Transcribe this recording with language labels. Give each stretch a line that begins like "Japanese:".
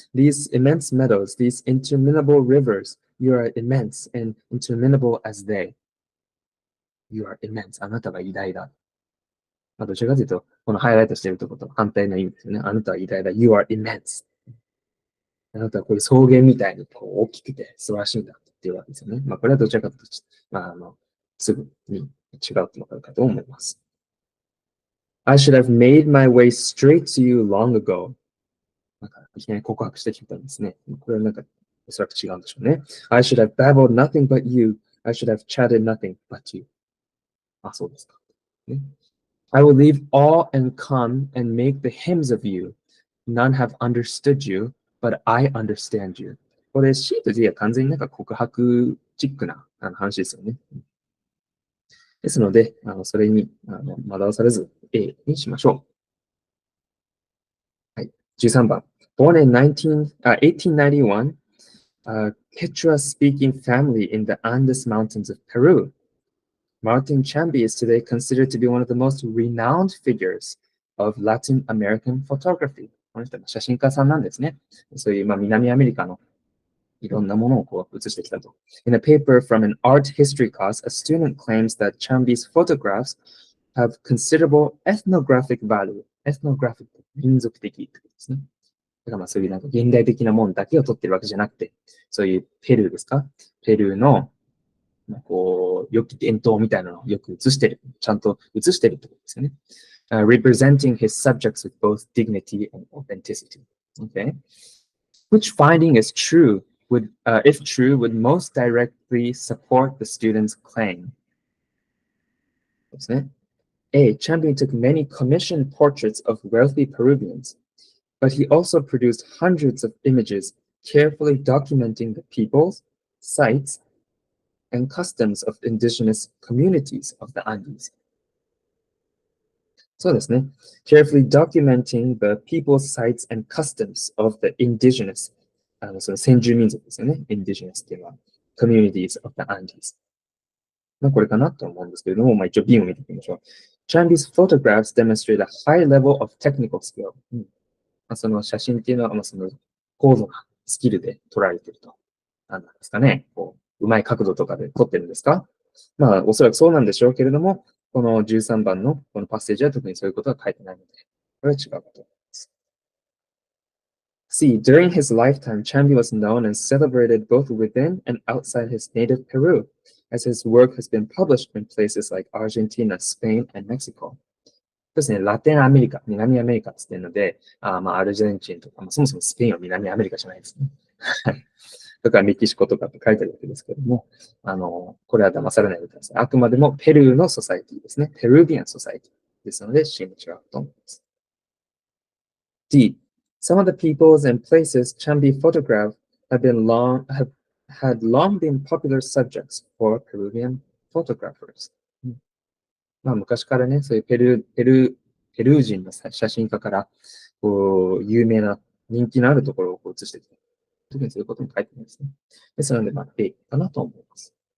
English: These immense meadows, these interminable rivers, you are immense and interminable as they. You are immense.
Japanese: あなたが偉大だ。どちらかというと、このハイライトしているところと反対の意味ですよね。あなたは偉大だ。
English: You are immense.
Japanese: あなたはこういう草原みたいにこう大きくて素晴らしいんだっていうわけですよね。これはどちらかというと、すぐに違うとわかるかと思います。
English: I should have made my way straight to you long ago.
Japanese: いきなり告白してきたんですね。これはおそらく違うんでしょうね。
English: I should have babbled nothing but you. I should have chatted nothing but you.
Japanese: そうですか。
English: ね、I will leave all and come and make the hymns of you. None have understood you, but I understand you.
Japanese: これ C と D は完全に告白チックな話ですよね。ですので、それに惑わされず A にしましょう。はい。13番。
English: Born in 1891, Quechua-speaking family in the Andes Mountains of Peru. Martin Chambi is today considered to be one of the most renowned figures of Latin American photography.
Japanese: この人は写真家さんなんですね。そういう南アメリカのいろんなものをこう写してきたと。
English: In a paper from an art history class, a student claims that Chambi's photographs have considerable ethnographic value.
Japanese: Ethnographic 民族的ってことですね。だからそういう現代的なものだけを撮ってるわけじゃなくて、そういうペルーですか？ペルーのこう良き伝統みたいなのをよく写してる、ちゃんと写してるってことですよね。
English: Representing his subjects with both dignity and authenticity. Okay. Which finding is true, if true, would most directly support the student's claim?
Japanese: ですね。A.
English: Champion took many commissioned portraits of wealthy Peruvians, but he also produced hundreds of images carefully documenting the peoples, sites, and customs of indigenous communities of the Andes.
Japanese: そうですね。
English: Carefully documenting the peoples, sites, and customs of the indigenous.
Japanese: その先住民族ですよね。
English: indigenous っていうのは communities of the Andes。
Japanese: これかなと思うんですけれども、一応 B を見ていきましょう。
English: Chambi's photographs demonstrate a high level of technical skill。
Japanese: その写真っていうのは、その高度なスキルで撮られていると。なんですかね。うまい角度とかで撮ってるんですか？おそらくそうなんでしょうけれども、この13番のこのパッセージは特にそういうことは書いてないので、これは違うかと思います。
English: C. During his lifetime, Chambi was known and celebrated both within and outside his native Peru. as his work has been published in places like Argentina, Spain, and Mexico.
Japanese: ですね、ラテンアメリカ、南アメリカって言ってるので、アルゼンチンとか、そもそもスペインは南アメリカじゃないですね。とかメキシコとかって書いてあるわけですけども、これは騙されないでください。あくまでもペルーのソサイティですね。ペルービアンソサイティですので、C も違うと思います。
English: D. Some of the peoples and places can be photographed had long been popular subjects for Peruvian photographers.
Japanese: 昔からね、そういうペルー人の写真家から有名な人気のあるところを写してきた。特にそういうことも書いてあるんですね。ですので、A かなと思います。